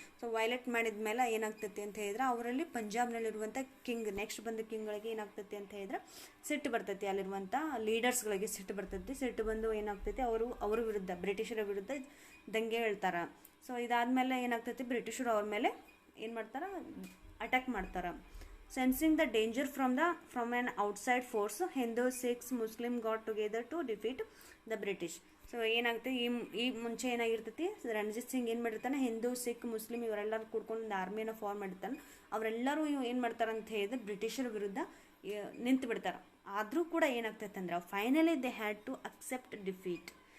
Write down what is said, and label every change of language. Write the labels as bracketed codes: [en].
[kn] So violate ಮಾಡಿದ ಮೇಲೆ ಏನಾಗ್ತೈತಿ ಅಂತ ಹೇಳಿದ್ರೆ ಅವರಲ್ಲಿ ಪಂಜಾಬ್ನಲ್ಲಿರುವಂಥ ನೆಕ್ಸ್ಟ್ ಬಂದ ಕಿಂಗ್ಗಳಿಗೆ ಏನಾಗ್ತೈತಿ ಅಂತ ಹೇಳಿದ್ರೆ ಸಿಟ್ಟು ಬರ್ತೈತಿ, ಅಲ್ಲಿರುವಂಥ ಲೀಡರ್ಸ್ಗಳಿಗೆ ಸಿಟ್ಟು ಬರ್ತೈತಿ. ಸಿಟ್ಟು ಬಂದು ಏನಾಗ್ತೈತಿ, ಅವ್ರ ವಿರುದ್ಧ, ಬ್ರಿಟಿಷರ ವಿರುದ್ಧ ದಂಗೆ ಹೇಳ್ತಾರೆ. ಸೊ ಇದಾದಮೇಲೆ ಏನಾಗ್ತೈತಿ, ಬ್ರಿಟಿಷರು ಅವ್ರ ಮೇಲೆ ಏನು ಮಾಡ್ತಾರೆ, ಅಟ್ಯಾಕ್ ಮಾಡ್ತಾರೆ. [en] Sensing the danger from an outside force, Hindu, Sikhs, Muslim got together to defeat the British. [kn] So ಏನಾಗುತ್ತೆ, ಈ ಮುಂಚೆ ಏನಾಗಿರ್ತೈತಿ, ರಣಜಿತ್ ಸಿಂಗ್ ಏನು ಮಾಡಿರ್ತಾನೆ, ಹಿಂದೂ, ಸಿಖ್, ಮುಸ್ಲಿಮ್ ಇವರೆಲ್ಲರೂ ಕೂಡ್ಕೊಂಡು ಒಂದು ಆರ್ಮಿಯನ್ನು ಫಾರ್ಮ್ ಮಾಡಿರ್ತಾನೆ. ಅವರೆಲ್ಲರೂ ಏನು ಮಾಡ್ತಾರೆ ಅಂತ ಹೇಳಿದ್ರೆ ಬ್ರಿಟಿಷರ ವಿರುದ್ಧ ನಿಂತು ಬಿಡ್ತಾರೆ. ಆದರೂ ಕೂಡ ಏನಾಗ್ತೈತೆ ಅಂದ್ರೆ [en] Finally they had to accept defeat.